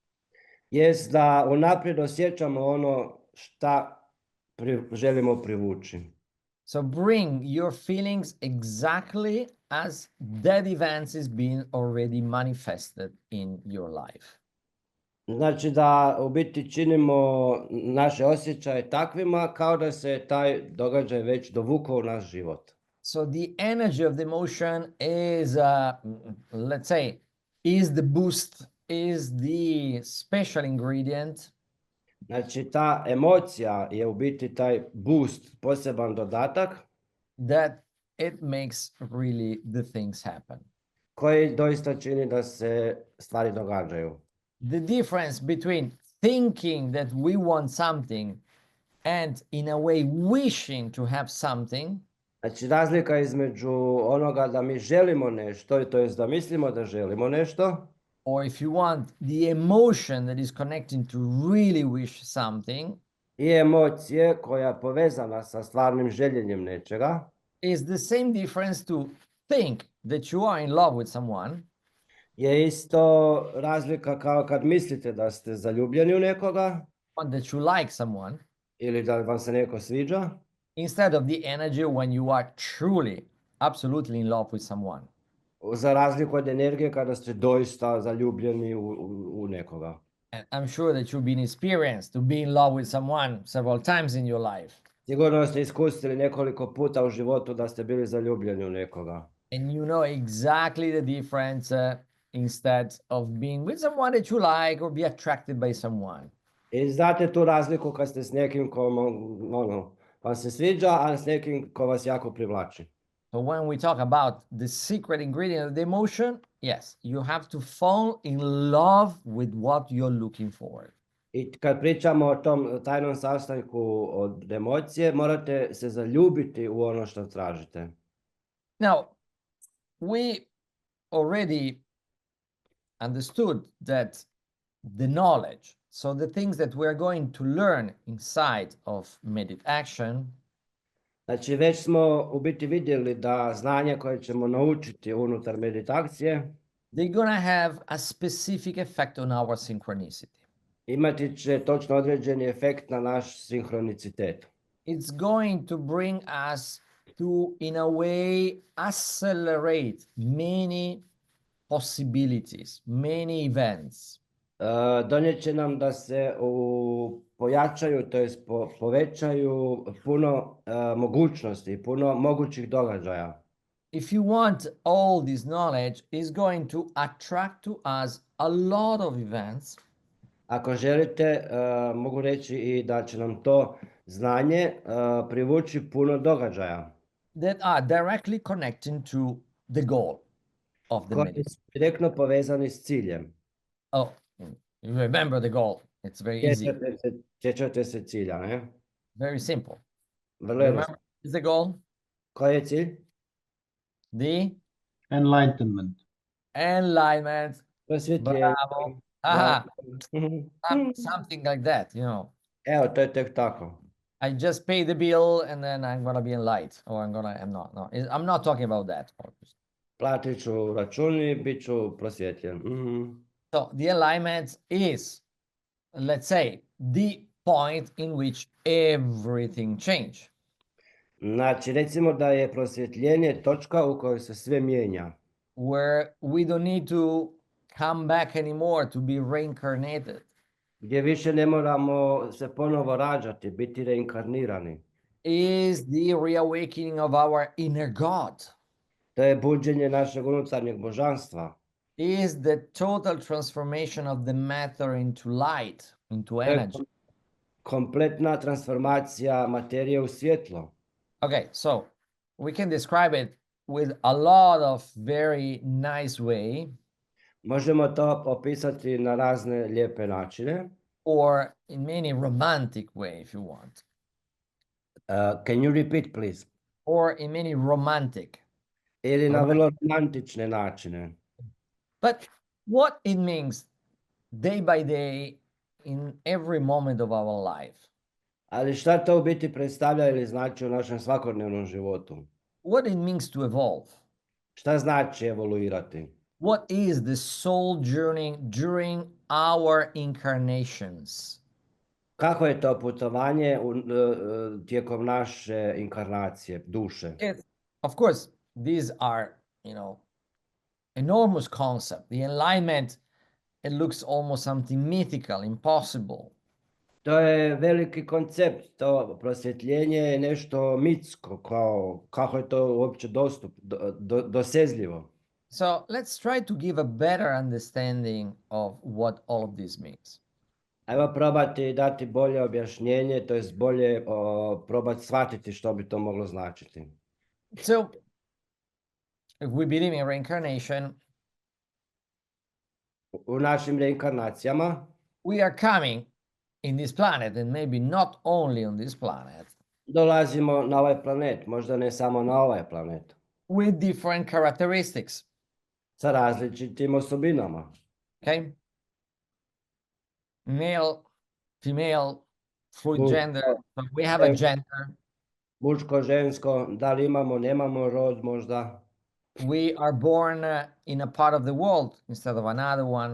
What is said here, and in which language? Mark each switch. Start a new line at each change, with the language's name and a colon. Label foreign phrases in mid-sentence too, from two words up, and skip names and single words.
Croatian: jest da unaprijed osjećamo ono šta želimo privući.
English: So bring your feelings exactly as that event is being already manifested in your life.
Croatian: Znači da u biti činimo naše osjećaje takvima kao da se taj događaj već dovukao u naš život.
English: So the energy of the emotion is, let's say, is the boost, is the special ingredient.
Croatian: Znači ta emocija je u biti taj boost, poseban dodatak
English: That it makes really the things happen.
Croatian: koji doista čini da se stvari događaju.
English: The difference between thinking that we want something and in a way wishing to have something
Croatian: Znači razlika između onoga da mi želimo nešto, to jest da mislimo da želimo nešto,
English: or if you want the emotion that is connecting to really wish something
Croatian: i emocije koja je povezana sa stvarnim željenjem nečega,
English: is the same difference to think that you are in love with someone
Croatian: je isto razlika kao kad mislite da ste zaljubljeni u nekoga
English: or that you like someone
Croatian: ili da vam se neko sviđa,
English: instead of the energy when you are truly, absolutely in love with someone.
Croatian: za razliku od energije kada ste doista zaljubljeni u nekoga.
English: And I'm sure that you've been experienced to be in love with someone several times in your life.
Croatian: Sigurno ste iskusili nekoliko puta u životu da ste bili zaljubljeni u nekoga.
English: And you know exactly the difference instead of being with someone that you like or be attracted by someone.
Croatian: I znate tu razliku kad ste s nekim ko vam se sviđa, a s nekim ko vas jako privlači.
English: So when we talk about the secret ingredient of the emotion, yes, you have to fall in love with what you're looking for.
Croatian: I kad pričamo o tom tajnom sastojku od emocije, morate se zaljubiti u ono što tražite.
English: Now, we already understood that the knowledge, so the things that we're going to learn inside of MeditAktion,
Croatian: Znači već smo u biti vidjeli da znanje koje ćemo naučiti unutar meditacije
English: they're gonna have a specific effect on our synchronicity.
Croatian: imati će točno određeni efekt na naš sinhronicitet.
English: It's going to bring us to, in a way, accelerate many possibilities, many events.
Croatian: Donijet će nam da se pojačaju, to jest povećaju puno mogućnosti, puno mogućih događaja.
English: If you want, all this knowledge is going to attract to us a lot of events.
Croatian: Ako želite, mogu reći i da će nam to znanje privući puno događaja
English: That are directly connecting to the goal of the
Croatian: koji
English: meditation.
Croatian: su direktno povezani s ciljem.
English: Oh, you remember the goal. It's very easy,
Croatian: Sjećate se cilja, ne?
English: very simple.
Croatian: Vrlo jednostavno.
English: Remember, is the goal
Croatian: Koji je cilj?
English: the Enlightenment. enlightenment?
Croatian: Prosvjetljenje. Bravo. Aha, Mhm.
English: something like that, you know.
Croatian: Evo, to je tek tako.
English: I just pay the bill and then I'm gonna be enlightened, or I'm not. No, I'm not talking about that.
Croatian: Platit ću račun i bit ću prosvjetljen. Mhm.
English: So the enlightenment is, let's say, the point in which everything change.
Croatian: Znači, recimo da je prosvjetljenje točka u kojoj se sve mijenja.
English: where we don't need to come back anymore to be reincarnated.
Croatian: Gdje više ne moramo se ponovo rađati, biti reinkarnirani.
English: Is the reawakening of our inner God.
Croatian: To je buđenje našeg unutarnjeg božanstva.
English: Is the total transformation of the matter into light, into
Croatian: To je
English: energy.
Croatian: kompletna transformacija materije u svjetlo.
English: Okay, so we can describe it with a lot of very nice way,
Croatian: Možemo to opisati na razne lijepe načine.
English: or in many romantic way, if you want, Can you repeat, please? or in many romantic.
Croatian: Ili na vrlo romantične načine.
English: But what it means day by day in every moment of our life,
Croatian: Ali šta to u biti predstavlja ili znači u našem svakodnevnom životu?
English: what it means to evolve,
Croatian: Šta znači evoluirati?
English: what is the soul journey during our incarnations.
Croatian: Kako je to putovanje tijekom naše inkarnacije, duše?
English: Of course, these are, enormous concept. The enlightenment, it looks almost something mythical, impossible.
Croatian: To je veliki koncept, to prosvjetljenje je nešto mitsko, kako je to uopće dosezljivo.
English: So let's try to give a better understanding of what all of this means.
Croatian: Ajmo probati dati bolje objašnjenje, to jest bolje probati shvatiti što bi to moglo značiti.
English: So, if we believe in reincarnation,
Croatian: U našim reinkarnacijama
English: we are coming in this planet, and maybe not only on this planet,
Croatian: dolazimo na ovaj planet, možda ne samo na ovaj planet,
English: with different characteristics.
Croatian: sa različitim osobinama.
English: Okay? Male, female, fluid
Croatian: Muško,
English: gender. So we have a gender.
Croatian: muško, žensko, da li imamo, nemamo rod možda.
English: We are born in a part of the world instead of another one.